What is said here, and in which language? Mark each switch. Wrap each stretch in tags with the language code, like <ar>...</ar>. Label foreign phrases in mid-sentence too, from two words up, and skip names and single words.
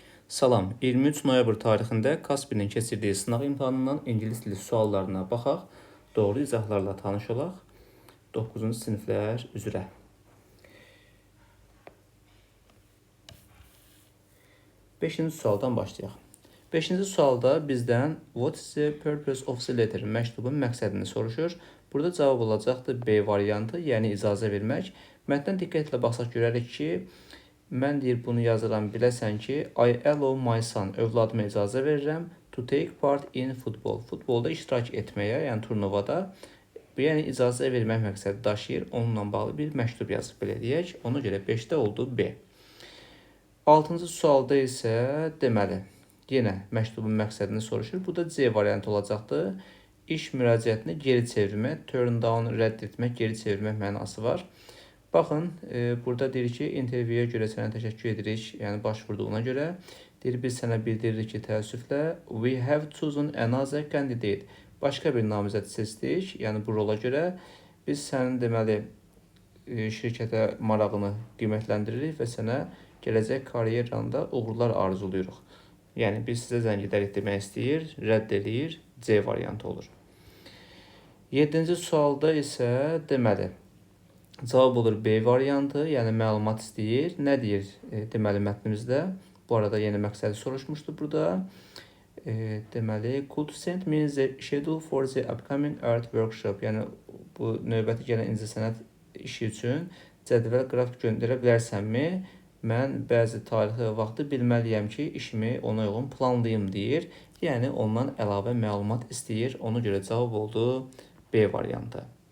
<az>Salam, 23 noyabr tarixində Kaspinin keçirdiyi sınaq imtahanından ingilis dili suallarına baxaq, doğru izahlarla tanış olaq 9-cu siniflər üzrə. 5-ci sualdan başlayaq. 5-ci sualda bizdən</az> <en>what is the purpose of the letter</en> <az>məktubun məqsədini soruşur. Burada cavab olacaqdır B variantı, yəni icazə vermək. Mətndən diqqətlə baxsaq görərik ki, mən bunu yazıram, biləsən ki,</az> <en>I allow my son,</en> <az>övladıma icazə verirəm</az> <en>to take part in football.</en> <az>Futbolda iştirak etməyə, yəni turnuvada, yəni icazə vermək məqsədi daşıyır. Onunla bağlı bir məktub yazıb belə deyək. Ona görə 5-də oldu B. 6-cı sualda isə deməli, yenə məktubun məqsədini soruşur. Burada C variantı olacaqdır. İş müraciətini geri çevirmək,</az> <en>turn down,</en> <az>rədd etmək, geri çevirmək mənası var. Baxın, burada deyir ki, intervyuya görə sənə təşəkkür edirik, yəni başvurduğuna görə. Deyir, biz sənə bildiririk ki, təəssüflə,</az> <en>we have chosen another candidate.</en> <az>Başqa bir namizəd seçdik, yəni bu rola görə. Biz sənin deməli şirkətə marağını qiymətləndiririk və sənə gələcək karyeranda uğurlar arzuluyuruq. Yəni, biz sizə zəng edərik demək istəyir, rədd edir, C variantı olur. 7-ci sualda isə deməli, cavab olur B variantı, yəni məlumat istəyir. Nə deyir deməli mətnimizdə? Bu arada yeni məqsədi soruşmuşdu burada. Deməli,</az> <en>could send me the schedule for the upcoming art workshop.</en> <az>Yəni, bu növbəti gələn incəsənət işi üçün cədvəl qrafik göndərə bilərsənmi? Mən bəzi tarixi və vaxtı bilməliyəm ki, işimi ona uyğun planlayım deyir. Yəni, ondan əlavə məlumat istəyir. Ona görə cavab oldu B variantı.</az>